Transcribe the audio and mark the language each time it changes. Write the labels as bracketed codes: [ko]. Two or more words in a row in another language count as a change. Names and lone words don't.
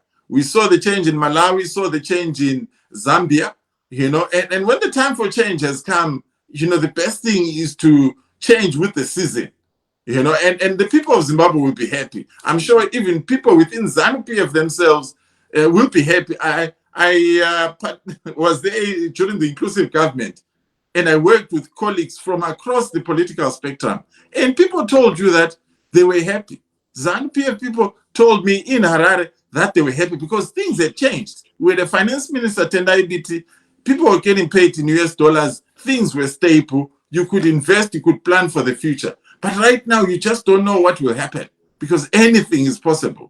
[en] We saw the change in Malawi, saw the change in Zambia, you know, and when the time for change has come, you know, the best thing is to change with the season, you know, and the people of Zimbabwe will be happy. I'm sure even people within ZANU-PF themselves will be happy. I was there during the inclusive government, and I worked with colleagues from across the political spectrum, and people told you that they were happy. ZANU-PF people told me in Harare that they were happy because things had changed. With the finance minister, Tendai Biti, people were getting paid in US dollars, things were stable, you could invest, you could plan for the future. But right now, you just don't know what will happen because anything is possible.